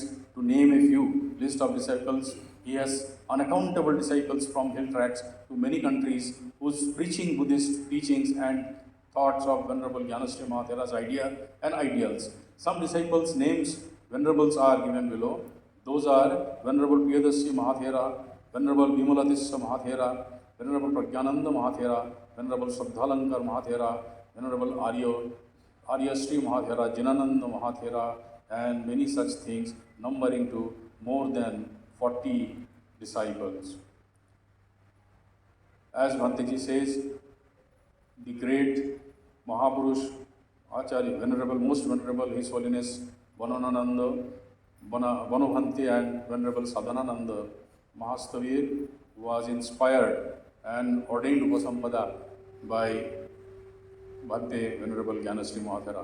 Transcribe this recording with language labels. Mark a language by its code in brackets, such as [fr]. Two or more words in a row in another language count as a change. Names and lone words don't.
[en] To name a few list of disciples, he has unaccountable disciples from hill tracts to many countries whose preaching Buddhist teachings and thoughts of Venerable Gyanasri Mahathera's idea and ideals. Some disciples' names, venerables, are given below. Those are Venerable Priyadasi Mahathera, Venerable Vimalatissa Mahathera, Venerable Pragyananda Mahathera, Venerable Shraddhalankar Mahathera, Venerable Arya Sri Mahathera, Jinananda Mahathera, and many such things, numbering to more than 40 disciples. As Bhanteji says, the great Mahapurush Acharya, most venerable His Holiness Banobhante and Venerable Sadhanananda Mahastavir was inspired and ordained Upasampada by Bhante Venerable Gyanasri Mahathera.